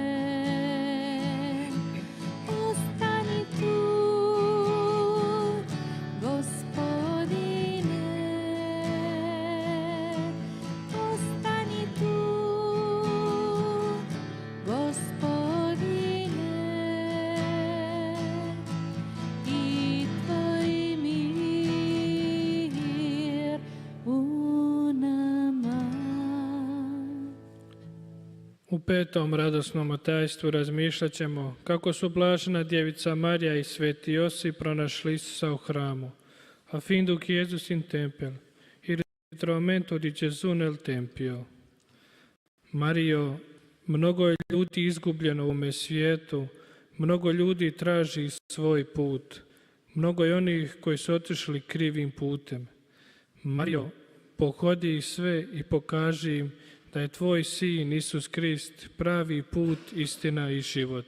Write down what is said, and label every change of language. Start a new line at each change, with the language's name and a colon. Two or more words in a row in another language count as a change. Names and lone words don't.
Croatian: Ostani tu, Gospodine, ostani tu, Gospodine, i Tvoj mir u nama. U petom radosnom tajstvu razmišljat ćemo kako su blažena djevica Marija i sveti Josip pronašli Isusa u hramu. A fin duc Jesus in tempel,
Italian: il ritrovamento di Gesù nel tempio.
Croatian: Mario, mnogo je ljudi izgubljeno u ovome svijetu, mnogo ljudi traži svoj put, mnogo je onih koji su otišli krivim putem. Mario, pohodi ih sve i pokaži im da je Tvoj Sin, Isus Krist, pravi put, istina i život.